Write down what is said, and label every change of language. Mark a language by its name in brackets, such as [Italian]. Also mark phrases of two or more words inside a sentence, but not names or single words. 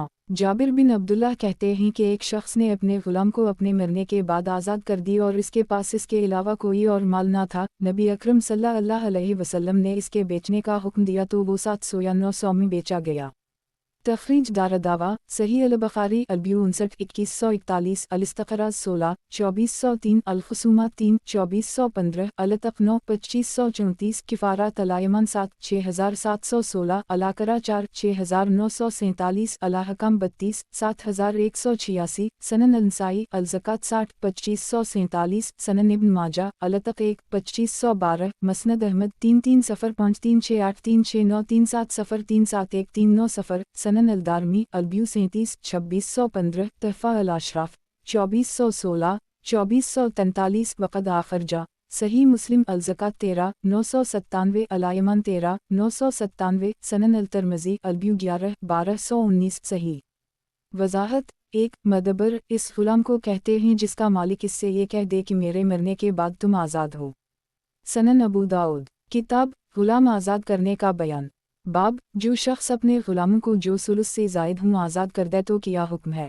[Hindi] जाबिर बिन अब्दुल्लाह कहते हैं कि एक शख्स ने अपने गुलाम को अपने मरने के बाद आज़ाद कर दी और इसके पास इसके अलावा कोई और माल ना था। नबी अकरम [Arabic] صلى الله عليه وسلم [Hindi] ने इसके बेचने का हुक्म दिया तो वो 700 या 900 में बेचा गया। तखरीज दारदावा सही अल बुखारी अलबियु 59 2141 अल-इस्तक़राज़ 16 2403 अल-खुसूमात 3 2415 अल-तक़ 9 2534 किफ़ारात अल-अयमान 7 6716 अल-अक़रा 4 6947 अल-अहकाम 32 7186 सनन अल-नसाई अल-ज़कात 60 2547 सनन इब्न माजा अल-तक़ 1 2512 मसनद अहमद 330536836937037139 सनन अल-दारमी अलबियु 37 2615 तहफ़ा अल-अशराफ 2416 2443 [Arabic] وقد أخرج [Hindi] सही मुस्लिम अल-ज़कात 13 997 अल-अयमान 13 997 सनन अल-तिरमिज़ी अलबियु 11 1219 सही। वज़ाहत। एक मदबर इस गुलाम को कहते हैं जिसका मालिक इससे ये कह दे कि मेरे मरने के बाद तुम आज़ाद हो। सनन अबू दाऊद, किताब गुलाम आज़ाद करने का बयान, बाब जो शख्स अपने गुलामों को जो सुलुस से ज़ायद हूँ आज़ाद कर दे तो क्या हुक्म है।